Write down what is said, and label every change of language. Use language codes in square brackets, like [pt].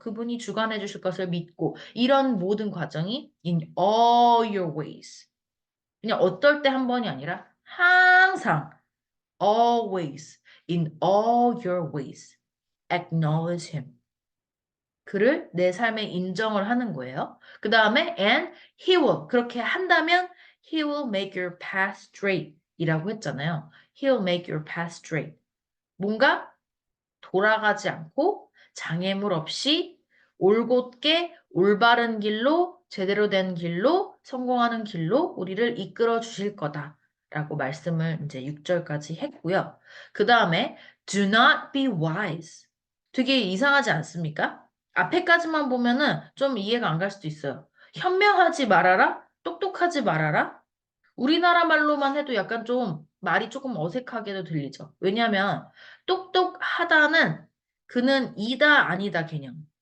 [ko] 그분이 주관해 주실 것을 믿고 이런 모든 과정이 [en] in all your ways. [ko] 그냥 어떨 때 한 번이 아니라 항상 [en] always in all your ways acknowledge him. [ko] 그를 내 삶에 인정을 하는 거예요. 그 다음에 [en] and he will [ko] 그렇게 한다면 [en] he will make your path straight [ko] 이라고 했잖아요. [en] He'll make your path straight. [ko] 뭔가 돌아가지 않고 장애물 없이 올곧게 올바른 길로 제대로 된 길로 성공하는 길로 우리를 이끌어 주실 거다라고 말씀을 이제 6절까지 했고요. 그 다음에 [en] do not be wise. [ko] 되게 이상하지 않습니까? 앞에까지만 보면은 좀 이해가 안 갈 수도 있어요. 현명하지 말아라? 똑똑하지 말아라? 우리나라 말로만 해도 약간 좀 말이 조금 어색하게도 들리죠. 왜냐하면 똑똑하다는 그는 이다 아니다 개념.